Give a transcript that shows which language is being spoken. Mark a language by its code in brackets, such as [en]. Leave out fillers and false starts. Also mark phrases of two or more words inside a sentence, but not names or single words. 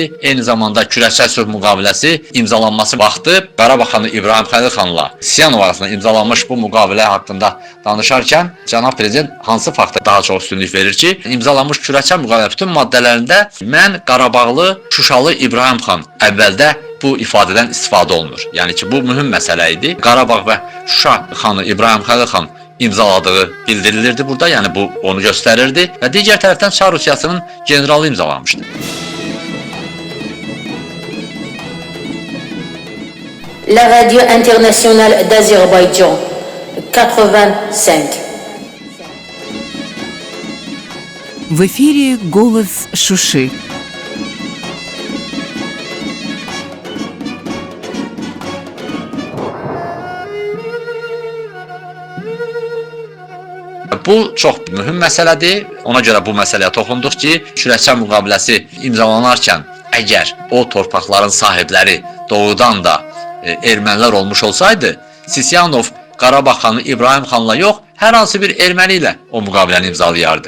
[az] Eyni zamanda Kürəkçay sülh müqaviləsi imzalanması vaxtı Qarabağ xanı İbrahim Xəlil xanla Siyanov arasında imzalanmış bu müqavilə haqqında danışarkən cənab prezident hansı fakta daha çox üstünlük verir ki, imzalanmış Kürəkçay müqavilə bütün maddələrində mən Qarabağlı, Şuşalı İbrahim xan əvvəldə bu ifadədən istifadə olunur. Yəni ki, bu mühüm məsələ idi. Qarabağ və Şuşa xanı İbrahim Xəlil xan imzaladığı bildirilirdi burada, yəni bu onu göstərirdi və digər tərəfdən Çar Rusiyasının generalı imzalamışdı. [fr] La radio internationale d'Azerbaïdjan, 85. [ru] В эфире «Голос Шуши». [az] Bu çox mühüm məsələdir. Ona görə bu məsələyə toxunduq ki, Kürəkçay müqaviləsi imzalanarkən əgər o torpaqların sahibləri doğrudan da ermənilər olmuş olsaydı, Sisyanov Qarabağ xanı İbrahim xanla yox, hər hansı bir erməni ilə o müqaviləni imzalayardı.